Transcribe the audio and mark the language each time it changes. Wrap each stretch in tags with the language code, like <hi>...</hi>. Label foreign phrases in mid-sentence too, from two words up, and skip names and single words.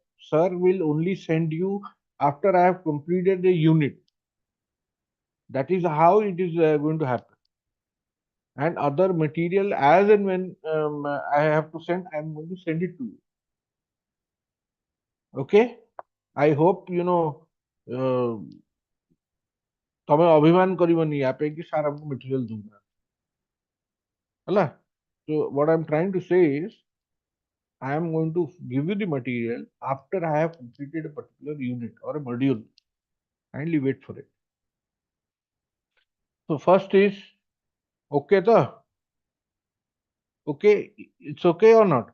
<en>Sir will only send you after I have completed the unit. That is how it is going to happen. And other material, as and when I have to send, I am going to send it to you. Okay? I hope</en> <or>ତମେ ଅଭିମାନ କରିବନି ୟା ପାଇଁ କି ସାର୍ ଆମକୁ material ଦଉନାହାନ୍ତି ହେଲା.</or> <en>So what I'm trying to say is I am going to give you the material after I have completed a particular unit or a module. Kindly wait for it. So first is okay the okay, it's okay or not?</en>